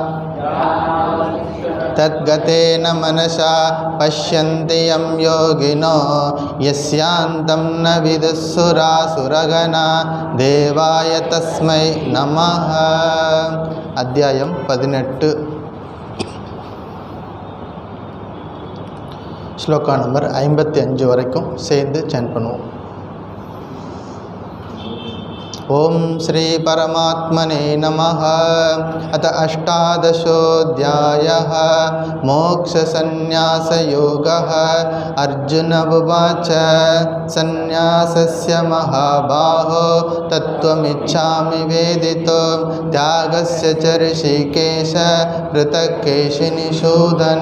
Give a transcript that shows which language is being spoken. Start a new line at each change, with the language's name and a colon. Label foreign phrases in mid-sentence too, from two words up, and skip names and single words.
Sanskrit: तद्गतेन मनसा पश्यन्ति यं योगिनो यस्यान्तं न विदुःसुरासुरगणा देवाय तस्मै नमः।
Tamil: அத்யாயம் 18 ஸ்லோகா நம்பர் 55 वரைக்கும் சேர்ந்து சாண்ட் பண்ணுவோம்.
Sanskrit: ओम श्री परमात्मने नमः। अथ अष्टादशोऽध्यायः मोक्षसंन्यासयोगः। अर्जुन उवाच संन्यासस्य महाबाहो तत्त्वमिच्छामि वेदितुं त्यागस्य च ऋषिकेश पृथक् केशिनिषूदन।